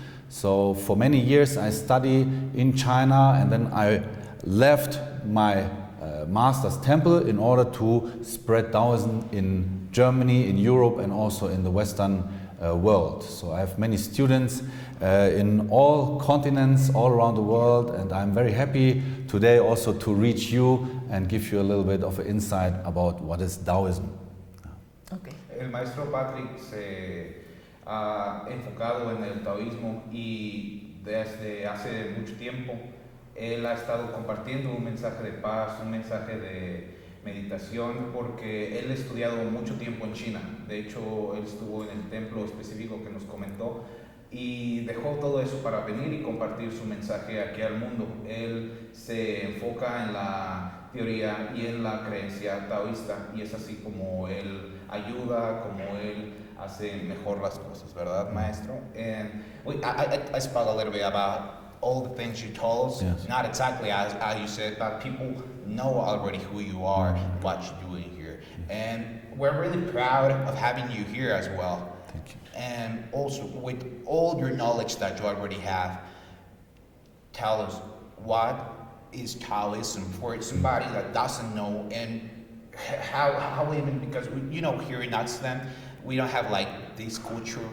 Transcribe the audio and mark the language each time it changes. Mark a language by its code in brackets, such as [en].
[en] So for many years I studied in China, and then I left my master's temple in order to spread Taoism in Germany, in Europe, and also in the Western world. So I have many students in all continents, all around the world, and I'm very happy today also to reach you and give you a little bit of an insight about what is Taoism. Okay. [es] El maestro Patrick se ha enfocado en el taoísmo y desde hace mucho tiempo él ha estado compartiendo un mensaje de paz, un mensaje de meditación, porque él ha estudiado mucho tiempo en China. De hecho, él estuvo en el templo específico que nos comentó y dejó todo eso para venir y compartir su mensaje aquí al mundo. Él se enfoca en la teoría y en la creencia taoísta, y es así como él ayuda, como él hace mejor las cosas, ¿verdad, maestro? [en] And I spoke a little bit about all the things you told us, Yes. not exactly as you said, but people know already who you are, what you're doing here. And we're really proud of having you here as well. Thank you. And also, with all your knowledge that you already have, tell us what is Taoism for somebody that doesn't know, and how even, because here in Amsterdam, we don't have like this culture.